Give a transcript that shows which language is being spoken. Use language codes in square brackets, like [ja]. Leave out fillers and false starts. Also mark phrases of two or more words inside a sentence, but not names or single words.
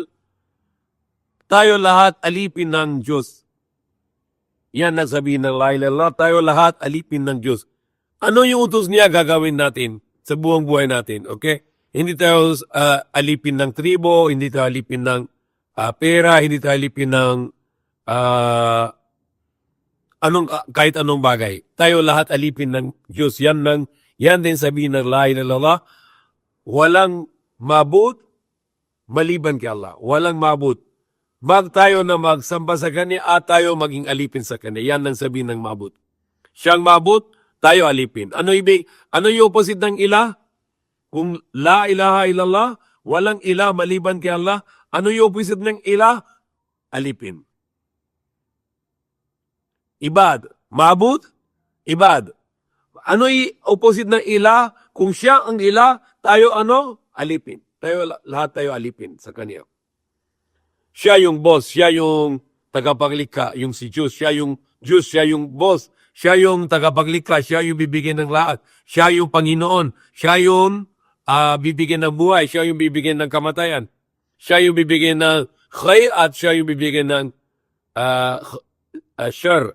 [tl] Tayo lahat alipin ng Diyos. [ar] Yan ang sabihin ng لا إله إلا الله, [tl] tayo lahat alipin ng Diyos. Ano yung utos niya gagawin natin sa buong buhay natin, okay? Hindi tayo alipin ng tribo, hindi tayo alipin ng pera, hindi tayo alipin ng kahit anong bagay. Tayo lahat alipin ng Diyos. [ar] Yan din sabihin ng لا إله إلا الله. [tl] Walang mabut maliban kay Allah. Walang mabut. Tayo na magsamba sa Kanya at tayo maging alipin sa Kanya. Yan ang sabihin ng mabut. Siyang mabut, tayo alipin. Ano yung opposite ng ilah? [ar] Kung لا إله إلا الله, [tl] walang ilah maliban kay Allah, ano yung opposite ng ilah? Alipin. [ar] عباد معبود? [tl] Ibad. Ano yung opposite ng ilah? Kung siya ang ilah, tayo alipin. Lahat tayo alipin sa Kanya. Siya yung boss, siya yung tagapaglikha, yung si Diyos, siya yung Diyos, siya yung boss, siya yung tagapaglikha, siya yung bibigyan ng lahat, siya yung Panginoon, siya yung bibigyan ng buhay, siya yung bibigyan ng kamatayan, siya yung bibigyan ng khair at siya yung bibigyan ng shar.